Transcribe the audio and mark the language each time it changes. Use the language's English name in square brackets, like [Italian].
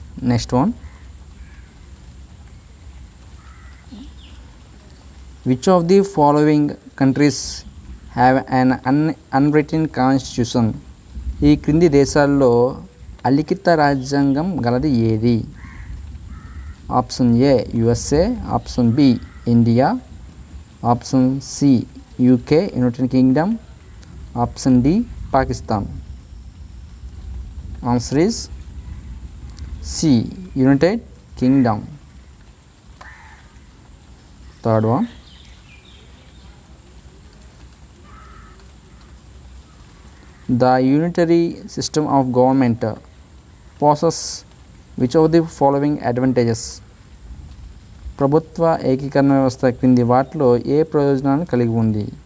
[English] Next one, which of the following countries have an unwritten constitution? [Telugu] ఈ క్రింది దేశాల్లో అలిఖిత రాజ్యాంగం గలది ఏది? [English] Option A, USA. Option B, India. Option C, UK United Kingdom. Option D, Pakistan. Answer is C, United Kingdom. Third one, the unitary system of government possesses which of the following advantages? [Telugu] ప్రభుత్వ ఏకీకరణ వ్యవస్థ క్రింది వాటిలో ఏ ప్రయోజనాలను కలిగి ఉంది?